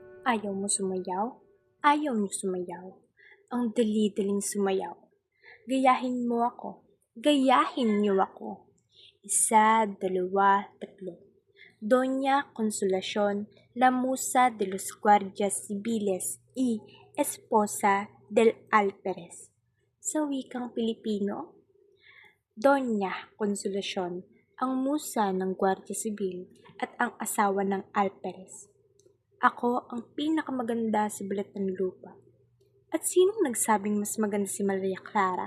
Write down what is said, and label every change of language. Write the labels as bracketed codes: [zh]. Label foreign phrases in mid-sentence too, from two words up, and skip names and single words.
[tl] Ayaw mo sumayaw? Ayaw niyo sumayaw? Ang dali-daling sumayaw. Gayahin mo ako. Gayahin niyo ako. 1, 2, 3. Doña Consolacion, [es] la musa de los guardias civiles y esposa del alferez. [tl] Sa wikang Pilipino, Doña Consolacion, ang musa ng Guardia Sibil at ang asawa ng alferez. Ako ang pinakamaganda sa balat ng lupa. At sinong nagsabing mas maganda si Maria Clara?